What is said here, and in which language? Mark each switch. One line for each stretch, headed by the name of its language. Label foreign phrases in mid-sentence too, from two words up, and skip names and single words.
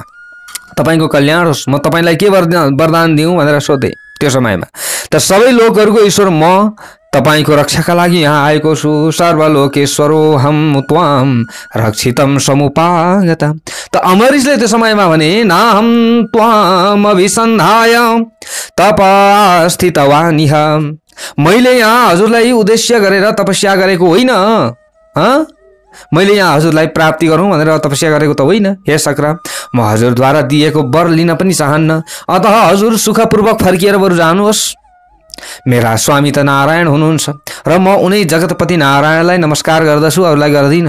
Nepali: तपाईँको कल्याण होस्, म तपाईँलाई के वरदान दिउँ भनेर सोधे त्यो समयमा। त सबै लोकहरूको ईश्वर म तपाईको रक्षाका लागि यहाँ आएको छु।
Sanskrit: सर्वलोकेश्वरोहम त्वाम रक्षितम समुपागत।
Nepali: त अम्बरीशले त्यो समयमा भने,
Sanskrit: नाहम त्वाम अभिसन्धाय तपस्थितवानिह।
Nepali: मैले यहाँ हजुरलाई उद्देश्य गरेर तपस्या गरेको होइन, मैले यहाँ हजुरलाई प्राप्ति गरौँ भनेर तपस्या गरेको त होइन। हे शक्र, म हजुरद्वारा दिएको वर लिन पनि चाहन्न, अतः हजुर सुखपूर्वक फर्किएर बरु जानुहोस्। मेरा स्वामी त नारायण हुनुहुन्छ र म उनै जगतपति नारायणलाई नमस्कार गर्दछु, अरूलाई गर्दिनँ।